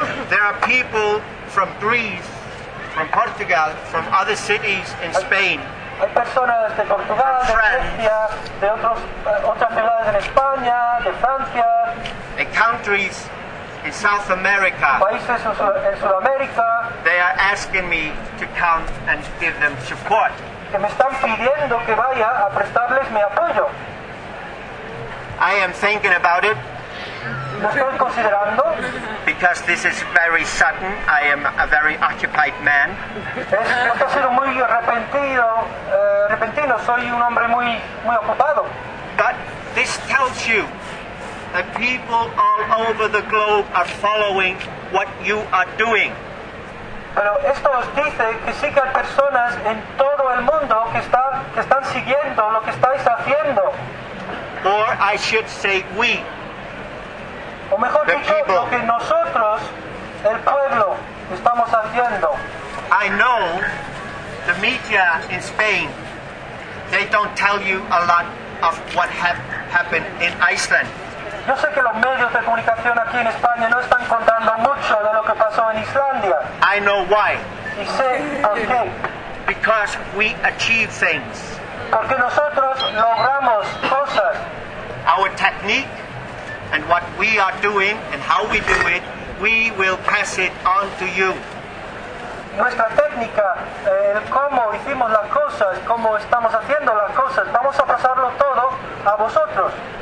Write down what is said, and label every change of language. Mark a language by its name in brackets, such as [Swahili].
[English] There are people from Greece, from Portugal, from other cities in Spain. [Spanish] Hay personas de Portugal, de Grecia, de otras ciudades en España, de Francia. [English] And countries in South America. [Spanish] Países en Sudamérica. [English] They are asking me to come and give them support. [Spanish] Que me están pidiendo que vaya a prestarles mi apoyo. [English] I am thinking about it. [Spanish] Lo estoy considerando. [English] Because this is very sudden. I am a very occupied man. [Spanish] Esto ha sido muy repentino. Soy un hombre muy, muy ocupado. [English] But this tells you that people all over the globe are following what you are doing. [Spanish] Pero esto os dice que sí que hay personas en todo el mundo que están siguiendo lo que estáis haciendo. [English] Or I should say we, [Spanish] o mejor the dicho, [English] people. [Spanish] Lo que nosotros, el pueblo, estamos haciendo. [English] I know the media in Spain, they don't tell you a lot of what happened in Iceland. [Spanish] Yo sé que los medios de comunicación aquí en España no están contando mucho de lo que pasó en Islandia. [English] I know why. [Spanish] Y sé por qué. [English] Because we achieve things. [Spanish] Porque nosotros logramos cosas. [English] Our technique and what we are doing and how we do it, we will pass it on to you. [Spanish] Nuestra técnica, el cómo hicimos las cosas, cómo estamos haciendo las cosas, vamos a pasarlo todo a vosotros.